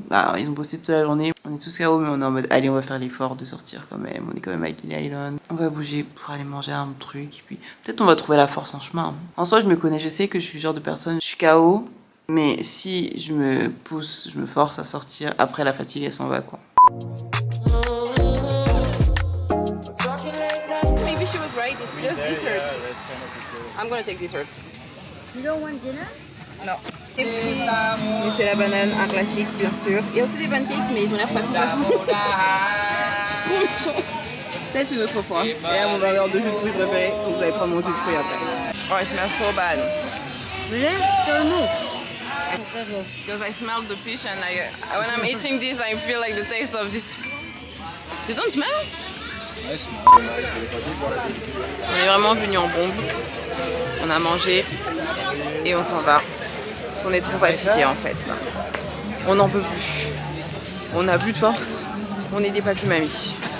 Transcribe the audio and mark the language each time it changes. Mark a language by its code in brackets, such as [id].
[fr] Bah, ils ont bossé toute la journée. On est tous KO mais on est en mode allez on va faire l'effort de sortir quand même. On est quand même avec Lily Island. On va bouger pour aller manger un truc et puis peut-être on va trouver la force en chemin. En soi je me connais, je sais que je suis le genre de personne, je suis KO. Mais si je me pousse, je me force à sortir, après la fatigue elle s'en va quoi. [en] Maybe she was right, it's just dessert. I'm gonna take dessert. You don't want dinner? [fr] Non. Et puis, Nutella banane, un classique bien sûr. Il y a aussi des pancakes, mais ils ont l'air façon. Je suis trop méchante. Peut-être une autre fois. Et là, mon vendeur de jus de fruits préféré, donc vous allez prendre mon jus de fruits après. [en] Oh, it smells so bad. Really? So move. Because I smelled the fish and when I'm eating this, I feel like the taste of this. You don't smell? [fr] On est vraiment venu en bombe. On a mangé et on s'en va. Parce qu'on est trop fatigué en fait. On n'en peut plus. On n'a plus de force. On est des papis-mamies.